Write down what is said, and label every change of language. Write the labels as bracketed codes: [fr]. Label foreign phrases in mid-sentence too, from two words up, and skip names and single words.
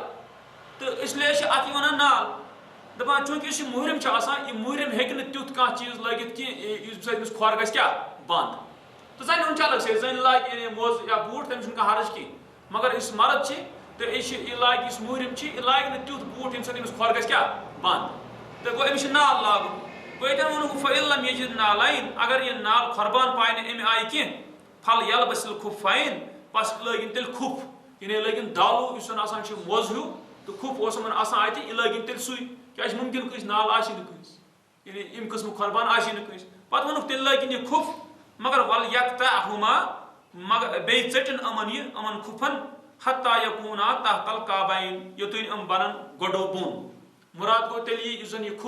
[ks] تہٕ اِسلیے چھِ اَتھ یہِ وَنان نال دَپان چوٗنٛکہِ یُس یہِ مُحرِم چھُ آسان یہِ مُحرِم ہیٚکہِ نہٕ تیُتھ کانٛہہ چیٖز لٲگِتھ کینٛہہ یُس سۭتۍ أمِس کھۄر گژھِ کیٛاہ بنٛد. تہٕ زَنہِ ہُنٛد چھُ الگ سے زَنہِ لاگہِ یعنی موزٕ یا بوٗٹھ تٔمِس چھُنہٕ کانٛہہ حرج کینٛہہ مگر یُس مرد چھِ تہٕ یہِ لاگہِ یُس مُحرِم چھِ یہِ لاگہِ نہٕ تیُتھ بوٗٹھ ییٚمہِ سۭتۍ أمِس کھۄر گژھِ کیٛاہ بنٛد. تہٕ گوٚو أمِس چھُ نال لاگُن گوٚو ییٚتٮ۪ن ووٚنُکھ [ar] فَإِن لَمْ يَجِدْ نَالَيْن [ks] اگر یہِ نال قۄربان پاے نہٕ اَمہِ آیہِ کینٛہہ پھل [ar] یَلبَسِ الخُفَّیْن [ks] پَس لٲگِن تیٚلہِ کھُف یعنی لٲگِن دالوٗ یُس زَن آسان چھُ موزٕ ہیوٗ تہٕ کھُف اوس یِمن آسان اَتہِ یہِ لٲگِن تیٚلہِ سُے کیٛازِ مُمکِن کٲنٛسہِ نال آسہِ نہٕ کٲنٛسہِ یعنی اَمہِ قٕسمُک قۄربان آسہِ نہٕ کٲنٛسہِ پَتہٕ ووٚنُکھ تیٚلہِ لٲگِن یہِ کھُف مگر [ar] وَل یَقطَعْہُما [ks] مگر بیٚیہِ ژٔٹِن یِمن کھُفن [ar] حتیٰ یکوٗنا تحت الکعبین [ks] یوٚتانۍ یِم بَنن گۄڈو بۄن مُراد گوٚو تیٚلہِ یُس زَن یہِ